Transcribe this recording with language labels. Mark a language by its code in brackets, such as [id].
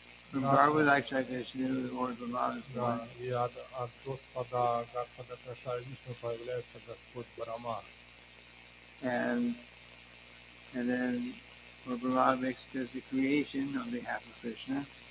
[en] From Garbhodakshai Vishnu, Lord Brahma is born. [ru] И от Господа Гarbhodakshai Vishnu появляется Господь Брахма. [en] And then Lord Brahma does the creation on behalf of Krishna.